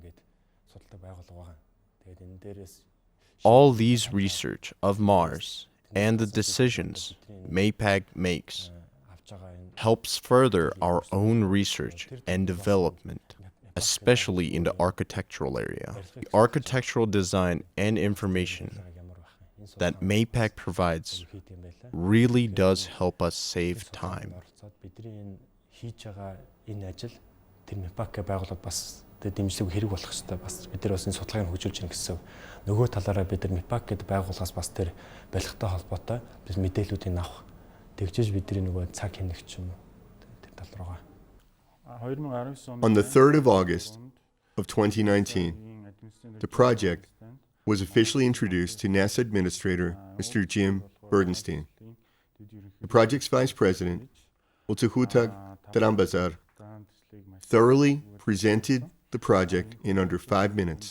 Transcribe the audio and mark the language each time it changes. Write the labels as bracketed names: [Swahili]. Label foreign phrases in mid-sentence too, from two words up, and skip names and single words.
[English] All these research of Mars and the decisions MAPAC makes helps further our own research and development, especially in the architectural area. The architectural design and information that MAPAC provides really does help us save time. [Mongolian] Дэмжлэг хэрэг болох хэрэгтэй бас бид нар бас энэ судалгааг хөгжүүлж гин гэсэн. Нөгөө талаараа бид нар MIPAC гэдэг байгууллагаас бас тэр барилгатай холбоотой бид мэдээллүүдийг авах. Тэгжээж бидний нөгөө цаг хэмнэх ч юм уу тэр тал руугаа. [English] On the 3rd of August of 2019, the project was officially introduced to NASA Administrator Mr. Jim Burdenstein. The project's Vice President, Utahutag Tarambazar, thoroughly presented the project in under 5 minutes.